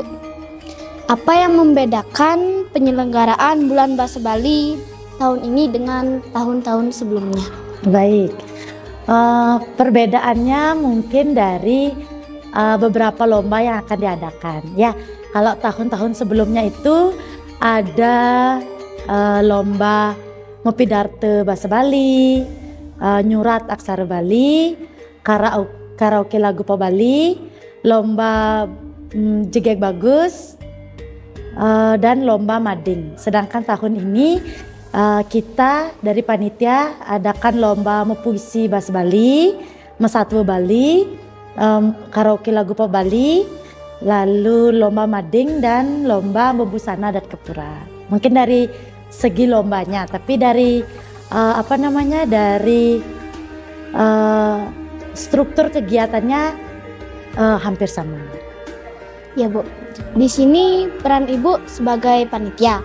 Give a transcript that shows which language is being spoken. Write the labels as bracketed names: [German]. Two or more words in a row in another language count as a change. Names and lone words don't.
[Indonesian] Apa yang membedakan penyelenggaraan Bulan Bahasa Bali tahun ini dengan tahun-tahun sebelumnya? Baik, perbedaannya mungkin dari beberapa lomba yang akan diadakan. Ya, kalau tahun-tahun sebelumnya itu ada lomba Mopidarte Bahasa Bali, Nyurat Aksara Bali, karaoke lagu Po Bali, lomba Jegek Bagus, dan lomba mading. Sedangkan tahun ini kita dari panitia adakan lomba mepuisi Bahasa Bali, Mesatwa Bali, karaoke lagu Po Bali, lalu lomba mading dan lomba membusana adat Kepura. Mungkin dari segi lombanya, tapi dari dari struktur kegiatannya hampir sama. Ya, Bu. Di sini peran Ibu sebagai panitia.